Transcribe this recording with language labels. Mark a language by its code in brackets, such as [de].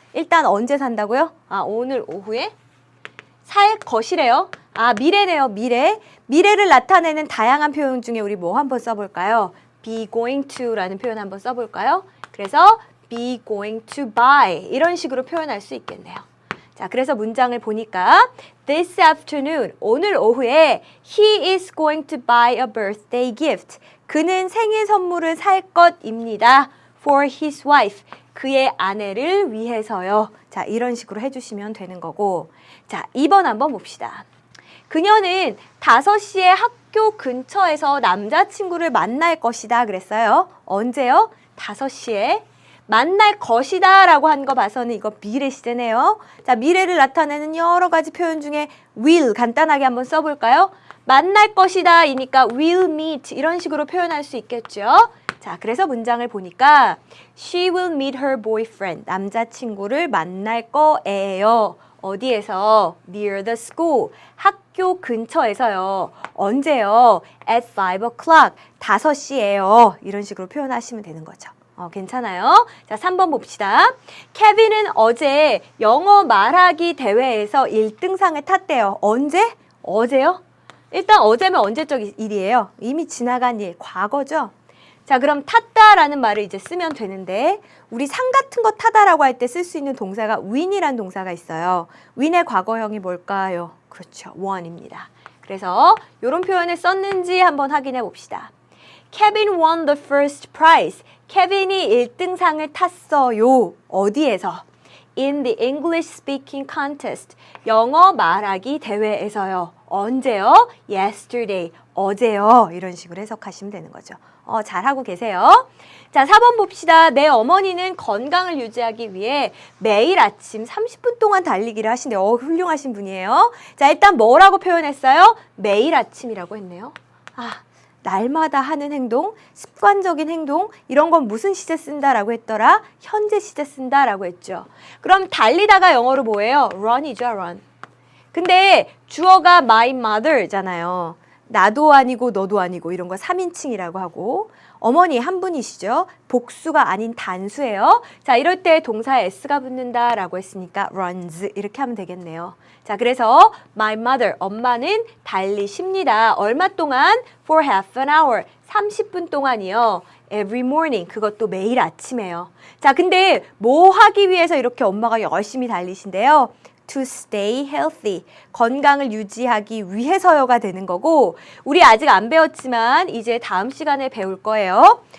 [ko] 일단 언제 산다고요? 오늘 오후에 살 것이래요. 미래네요. 미래. 미래를 나타내는 다양한 표현 중에 우리 뭐 한번 써볼까요? be going to라는 표현 한번 써볼까요? 그래서 [en] be going to buy [ko] 이런 식으로 표현할 수 있겠네요. 자, 그래서 문장을 보니까 [en] This afternoon, [ko] 오늘 오후에 [en] He is going to buy a birthday gift. [ko] 그는 생일 선물을 살 것입니다. [en] For his wife, [ko] 그의 아내를 위해서요. 자, 이런 식으로 해주시면 되는 거고. 자, 2번 한번 봅시다. 그녀는 5시에 학교 근처에서 남자친구를 만날 것이다 그랬어요. 언제요? 5시에. 만날 것이다 라고 한 거 봐서는 이거 미래 시제네요. 자, 미래를 나타내는 여러 가지 표현 중에 will 간단하게 한번 써볼까요? 만날 것이다 이니까 will meet 이런 식으로 표현할 수 있겠죠. 자, 그래서 문장을 보니까 [en] She will meet her boyfriend. [ko] 남자친구를 만날 거예요. 어디에서? [en] Near the school. [ko] 학교 근처에서요. 언제요? [en] At 5 o'clock. [ko] 5시에요. 이런 식으로 표현하시면 되는 거죠. 괜찮아요? 자, 3번 봅시다. 케빈은 어제 영어 말하기 대회에서 1등상을 탔대요. 언제? 어제요? 일단 어제면 언제적 일이에요? 이미 지나간 일, 과거죠? 자, 그럼 탔다라는 말을 이제 쓰면 되는데 우리 상 같은 거 타다라고 할 때 쓸 수 있는 동사가 win이란 동사가 있어요. win의 과거형이 뭘까요? 그렇죠. won입니다. 그래서 이런 표현을 썼는지 한번 확인해 봅시다. [en] Kevin won the first prize. [ko] 케빈이 1등상을 탔어요. 어디에서? [en] In the English speaking contest. [ko] 영어 말하기 대회에서요. 언제요? Yesterday. 어제요. 이런 식으로 해석하시면 되는 거죠. 잘하고 계세요. 자, 4번 봅시다. 내 어머니는 건강을 유지하기 위해 매일 아침 30분 동안 달리기를 하신대요. 훌륭하신 분이에요. 자, 일단 뭐라고 표현했어요? 매일 아침이라고 했네요. 날마다 하는 행동, 습관적인 행동 이런 건 무슨 시제 쓴다라고 했더라? 현재 시제 쓴다라고 했죠. 그럼 달리다가 영어로 뭐예요? run이죠, run. 근데 주어가 my mother잖아요. 나도 아니고 너도 아니고 이런 거 3인칭이라고 하고 어머니 한 분이시죠. 복수가 아닌 단수예요. 자, 이럴 때 동사에 s가 붙는다라고 했으니까 runs 이렇게 하면 되겠네요. 자, 그래서 my mother, 엄마는 달리십니다. 얼마 동안? [en] For half an hour, [ko] 30분 동안이요. [en] Every morning, [ko] 그것도 매일 아침에요. 자, 근데 뭐 하기 위해서 이렇게 엄마가 열심히 달리신대요? [en] To stay healthy, [ko] 건강을 유지하기 위해서요가 되는 거고 우리 아직 안 배웠지만 이제 다음 시간에 배울 거예요.